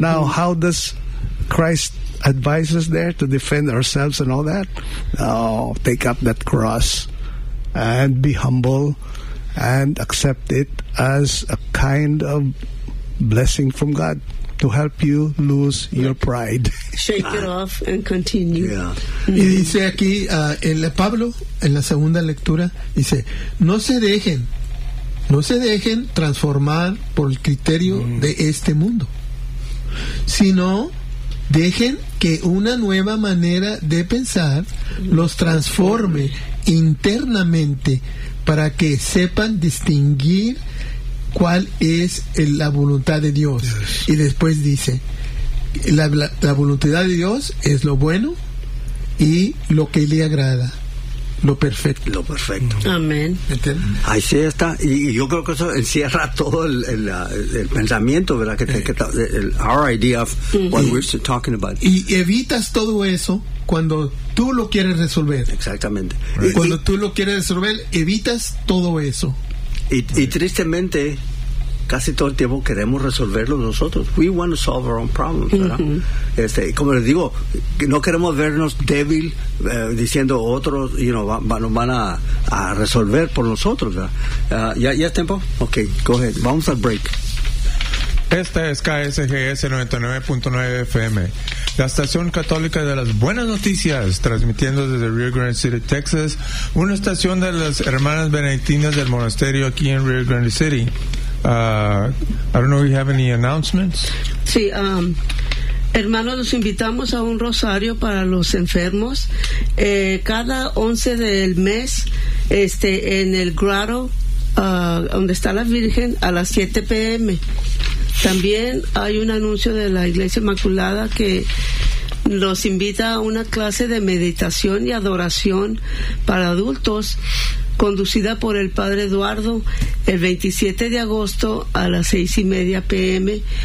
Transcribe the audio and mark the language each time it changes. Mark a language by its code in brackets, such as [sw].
[en] Now, how does Christ advise us there to defend ourselves and all that? Oh, take up that cross and be humble and accept it as a kind of blessing from God to help you lose your pride. Shake it off and continue. Yeah. [es] Y dice aquí, en Pablo, en la segunda lectura, dice, no se dejen transformar por el criterio de este mundo, sino dejen que una nueva manera de pensar los transforme internamente para que sepan distinguir cuál es la voluntad de Dios. [en] Yes. [es] Y después dice, la voluntad de Dios es lo bueno y lo que le agrada, lo perfecto. Amén. Ahí sí está. Y yo creo que eso encierra todo el pensamiento, ¿verdad? [en] El our idea of what we're talking about. [es] Y evitas todo eso cuando tú lo quieres resolver. Exactamente. Right. Cuando tú lo quieres resolver, evitas todo eso. Y tristemente, casi todo el tiempo queremos resolverlo nosotros. [en] We want to solve our own problems, [es] ¿verdad? Uh-huh. Como les digo, no queremos vernos débil diciendo otros, you know, van a resolver por nosotros, ¿verdad? ¿Ya es tiempo? [en] Ok, go ahead. [es] Vamos al break. Esta es KSGS 99.9 FM, la estación católica de las buenas noticias, transmitiendo desde Rio Grande City, Texas, una estación de las hermanas benedictinas del monasterio aquí en Rio Grande City. [en] I don't know if you have any announcements. [es] Sí, hermanos, los invitamos a un rosario para los enfermos cada 11 del mes, en el grotto, donde está la Virgen, a las 7 p.m. También hay un anuncio de la Iglesia Inmaculada que los invita a una clase de meditación y adoración para adultos conducida por el Padre Eduardo el 27 de agosto a las 6:30 p.m.